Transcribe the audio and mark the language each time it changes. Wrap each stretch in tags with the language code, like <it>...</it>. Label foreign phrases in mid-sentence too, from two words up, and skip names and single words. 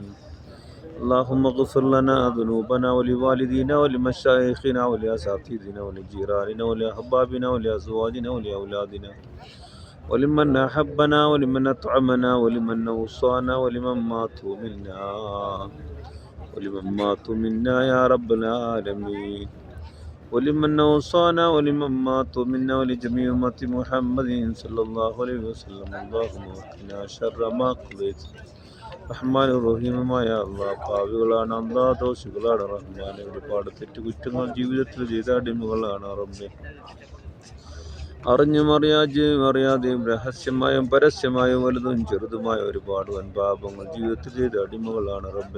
<ar>اللهم اغفر لنا ذنوبنا ولوالدينا ولمشايخنا ولأساتذتنا ولجيراننا ولأحبابنا ولأزواجنا ولأولادنا ولمن أحبنا ولمن أطعمنا ولمن أوصانا ولمن ماتوا منا يا رب العالمين. ولمن أوصانا ولمن ماتوا منا ولجميع أمة محمد صلى الله عليه وسلم. اللهم وقنا شر ما قضيت.</ar> <ml>റഹ്മാൻ റഹീമുമായ അള്ളാഹ്, പാവികളാണ് അള്ളാഹ്, ദോഷികളാണ് റഹ്മാനെ. ഒരുപാട് തെറ്റുകുറ്റങ്ങൾ ജീവിതത്തിൽ ചെയ്ത അടിമകളാണ് റബ്ബേ. അറിഞ്ഞും അറിയാതെയും രഹസ്യമായും പരസ്യമായും വലുതും ചെറുതുമായ ഒരുപാട് വൻപാപങ്ങൾ ജീവിതത്തിൽ ചെയ്ത അടിമകളാണ് റബ്ബേ.</ml>